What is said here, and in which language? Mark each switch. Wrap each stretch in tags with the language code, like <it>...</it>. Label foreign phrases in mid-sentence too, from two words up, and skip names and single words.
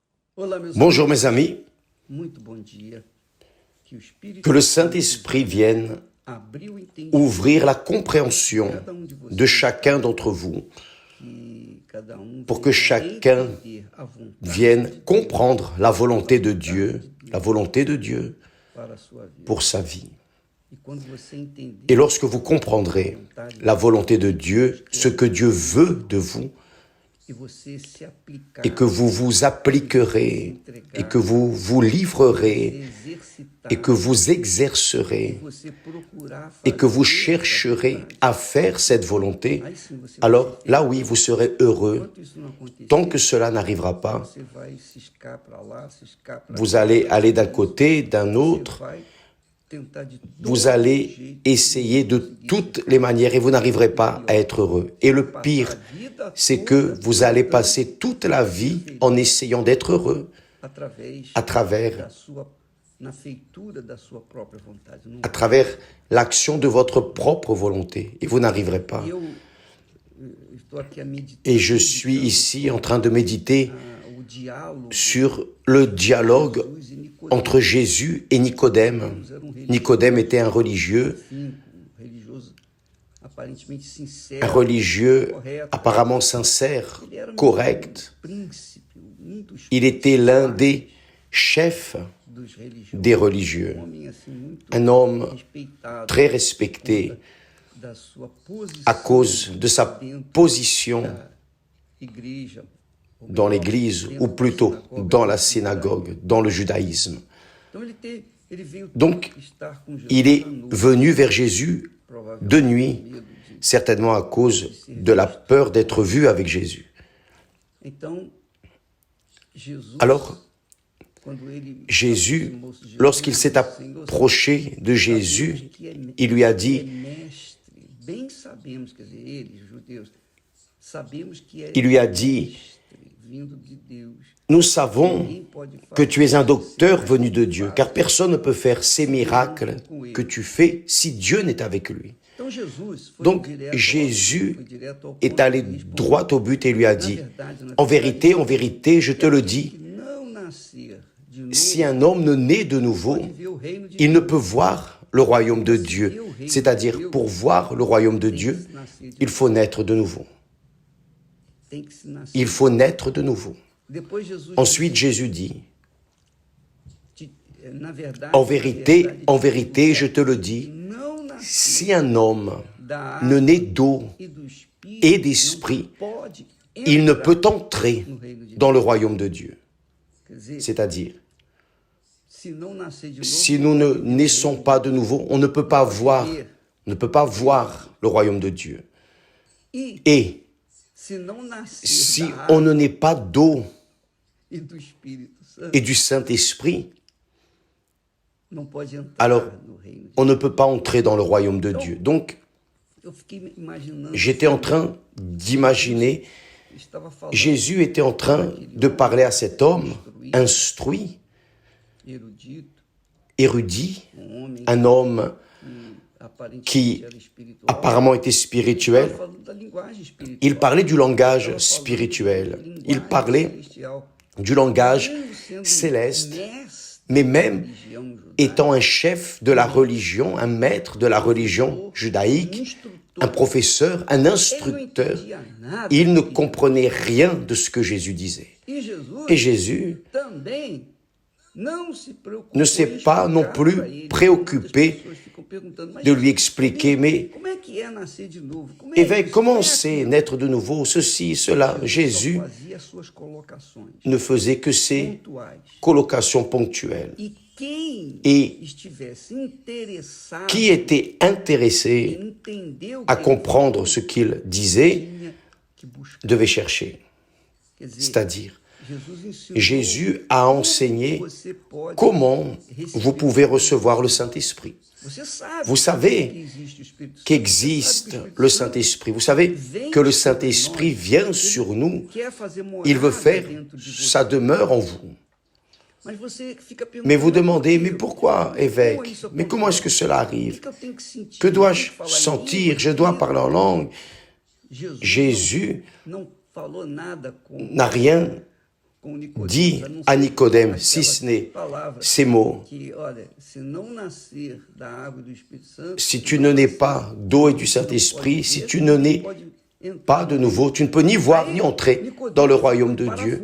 <pt>Olá, meus</pt> <fr>Bonjour</fr> <pt>amigos.</pt> <fr>mes amis,</fr> <pt>Muito bom dia. Que o Espírito</pt> <fr>que le</fr> <pt>Santo</pt> <fr>Saint-Esprit vienne</fr> <pt>abrir o entendimento</pt> <fr>ouvrir la</fr> <pt>de compréhension cada de de vocês,</pt> <fr>chacun d'entre vous,</fr> <pt>que cada</pt> <fr>pour que</fr> <pt>venha</pt> <fr>chacun</fr> <pt>entender a vontade</pt> <fr>vienne</fr> <pt>de Deus</pt> <fr>comprendre la volonté de</fr> <pt>vontade</pt> <fr>Dieu</fr> <pt>para a sua vida.</pt> <fr>pour sa vie.</fr> <pt>E quando você entender</pt> <fr>Et lorsque vous comprendrez la volonté de Dieu, ce que Dieu veut de vous,</fr> <pt>e você se aplicar,</pt> <fr>et que vous vous appliquerez, et que vous vous livrerez,</fr> <pt>exercitar,</pt> <fr>et que vous exercerez,</fr> <pt>você procurar</pt> <fr>et que vous</fr> <pt>fazer</pt> <fr>chercherez</fr> <pt>essa vontade,</pt> <fr>à faire cette volonté,</fr> <pt>aí sim você vai</pt> <fr>alors</fr> <pt>ser</pt> <fr>là oui, vous serez heureux.</fr> <pt>Enquanto isso não acontecer,</pt> <fr>Tant que cela n'arrivera pas,</fr> <pt>você vai ciscar para lá, ciscar para</pt> <fr>vous</fr> <pt>cá,</pt> <fr>allez aller d'un côté, d'un autre,</fr> <pt>você vai tentar de</pt> <fr>vous</fr> <pt>todo</pt> <fr>allez</fr> <pt>jeito</pt> <fr>essayer de toutes les manières et vous n'arriverez pas à être heureux. Et le pire, c'est que vous allez passer toute la vie en essayant d'être heureux</fr> <pt>através</pt> <fr>à travers,</fr> <pt>da sua na feitura da sua própria vontade. Não</pt> <fr>à travers l'action de votre propre volonté. Et vous n'arriverez pas.</fr> <pt>eu estou aqui a meditar</pt> <fr>Et je suis ici en train de méditer</fr> <pt>o diálogo</pt> <fr>sur le dialogue</fr> <pt>Jesus e Nicodemo,</pt> <fr>entre Jésus et Nicodème. Nicodème était un religieux,</fr> <pt>religioso aparentemente</pt> <fr>un</fr> <pt>sincero,</pt> <fr>religieux apparemment sincère,</fr> <pt>ele era</pt> <fr>correct.</fr> <pt>príncipe, dos</pt> <fr>Il était l'un des chefs</fr> <pt>dos religiosos,</pt> <fr>des religieux,</fr> <pt>homem assim muito</pt> <fr>un homme</fr> <pt>respeitado,</pt> <fr>très respecté</fr> <pt>da sua posição</pt> <fr>à cause de sa position</fr> <pt>igreja,</pt> <fr>dans l'Église, ou plutôt dans la synagogue, dans le judaïsme.</fr> <pt>Então ele veio</pt> <fr>Donc,</fr> <pt>estar com Jesus</pt> <fr>il est</fr> <pt>à noite,</pt> <fr>venu vers Jésus</fr> <pt>provavelmente</pt> <fr>de nuit,</fr> <pt>medo de.</pt> <fr>certainement à cause de la peur d'être vu avec Jésus.</fr> <pt>Então Jesus,</pt> <fr>Alors,</fr> <pt>quando ele</pt> <fr>Jésus,</fr> <pt>aproximou-se de Jesus,</pt> <fr>lorsqu'il s'est</fr> <pt>Senhor,</pt> <fr>approché de Jésus, il lui a dit,</fr> <pt>mestre, bem sabemos, quer dizer, eles, os judeus, sabemos que é</pt> <fr>il lui a dit,</fr> <pt>mestre, vindo de Deus.</pt> <fr>nous savons</fr> <pt>Ninguém pode</pt> <fr>que tu es un docteur</fr> <pt>fazer</pt> <fr>venu de Dieu, car personne ne peut faire ces miracles que tu fais si Dieu n'est avec lui.</fr> <pt>Então Jesus foi</pt> <fr>Donc</fr> <pt>direto ao-</pt> <fr>Jésus</fr> <pt>foi direto ao</pt> <fr>est</fr> <pt>ponto</pt> <fr>allé</fr> <pt>de responder.</pt> <fr>droit au but et lui a dit, en vérité, je te le dis,</fr> <pt>Que não nascer de novo</pt> <fr>si un homme ne naît de nouveau,</fr> <pt>pode ver o reino de</pt> <fr>il ne</fr> <pt>Deus.</pt> <fr>peut voir le royaume de Dieu. C'est-à-dire, pour voir le royaume de Dieu, il faut naître de nouveau.</fr> <pt>Tem que se nascer.</pt> <fr>Il faut naître de nouveau.</fr> <pt>Depois Jesus</pt> <fr>Ensuite, Jésus dit,</fr> <pt>na verdade,</pt> <fr>en vérité, je te le dis,</fr> <pt>não nascer</pt> <fr>si un homme</fr> <pt>da</pt> <fr>ne</fr> <pt>água</pt> <fr>naît d'eau</fr> <pt>e do Espírito</pt> <fr>et d'esprit,</fr> <pt>não pode</pt> <fr>il ne</fr> <pt>entrar</pt> <fr>peut entrer</fr> <pt>no reino de Deus.</pt> <fr>dans le royaume de Dieu.</fr> <pt>Quer dizer,</pt> <fr>C'est-à-dire,</fr> <pt>se não nascer de novo,</pt> <fr>si nous ne naissons pas de nouveau, on ne peut pas voir le royaume de Dieu.</fr> <pt>e</pt> <fr>Et</fr> <pt>se não nascer</pt> <fr>si</fr> <pt>da</pt> <fr>on</fr> <pt>água</pt> <fr>ne naît pas d'eau</fr> <pt>e do Espírito Santo,</pt> <fr>et du Saint-Esprit,</fr> <pt>não pode entrar</pt> <fr>alors</fr> <pt>no reino de Deus.</pt> <fr>on ne peut pas entrer dans le royaume de Dieu. Donc,</fr> <pt>Eu fiquei imaginando,</pt> <fr>j'étais en train d'imaginer,</fr> <pt>estava falando</pt> <fr>Jésus était en train de parler à cet homme instruit,</fr> <pt>erudito,</pt> <fr>érudit,</fr> <pt>homem</pt> <fr>un homme</fr> <pt>aparentemente</pt> <fr>qui</fr> <pt>era espiritual,</pt> <fr>apparemment était spirituel.</fr> <pt>estava falando da linguagem espiritual.</pt> <fr>Il parlait du langage spirituel, il parlait du langage céleste, mais même étant un chef de la religion, un maître de la religion judaïque, un professeur, un instructeur, il ne comprenait rien de ce que Jésus disait. Et Jésus</fr> <pt>também não se preocupou</pt> <fr>ne s'est pas non plus préoccupé de lui expliquer, mais</fr> <pt>como é que é nascer de novo? Como é</pt> <fr>évêque,</fr> <pt>isso?</pt> <fr>comment c'est naître de nouveau, ceci, cela? Jésus</fr> <pt>Só fazia suas colocações</pt> <fr>ne faisait que ses</fr> <pt>pontuais.</pt> <fr>colocations ponctuelles.</fr> <pt>E quem</pt> <fr>Et</fr> <pt>estivesse interessado</pt> <fr>qui était intéressé</fr> <pt>em entender o</pt> <fr>à</fr> <pt>que</pt> <fr>comprendre ce qu'il disait</fr> <pt>tinha que buscar.</pt> <fr>devait chercher.</fr> <pt>Quer dizer,</pt> <fr>C'est-à-dire,</fr> <pt>Jesus ensinou</pt> <fr>Jésus a enseigné</fr> <pt>como você pode</pt> <fr>comment vous pouvez recevoir le Saint-Esprit.</fr> <pt>Você sabe</pt> <fr>Vous savez</fr> <pt>que existe o Espírito Santo.</pt> <fr>Qu'existe</fr> <pt>Você sabe que</pt> <fr>le Saint-Esprit. Vous savez que le Saint-Esprit vient sur nous.</fr> <pt>quer fazer morada</pt> <fr>Il veut faire</fr> <pt>dentro de você.</pt> <fr>sa demeure en vous.</fr> <pt>Mas você fica perguntando,</pt> <fr>Mais vous demandez, mais</fr> <pt>como</pt> <fr>pourquoi, évêque?</fr> <pt>isso</pt> <fr>Mais comment est-ce que cela</fr> <pt>O</pt> <fr>arrive?</fr> <pt>que eu tenho que sentir?</pt> <fr>Que</fr> <pt>Eu</pt> <fr>dois-je</fr> <pt>tenho que falar em</pt> <fr>sentir?</fr> <pt>língua?</pt> <fr>Je dois parler en langue.</fr> <pt>Jesus</pt> <fr>Jésus</fr> <pt>não falou nada com</pt> <fr>n'a rien dit à Nicodème, si ce n'est ces mots, si tu ne nais pas d'eau et du Saint-Esprit, si tu ne nais pas de nouveau, tu ne peux ni voir ni entrer dans le royaume de Dieu.</fr>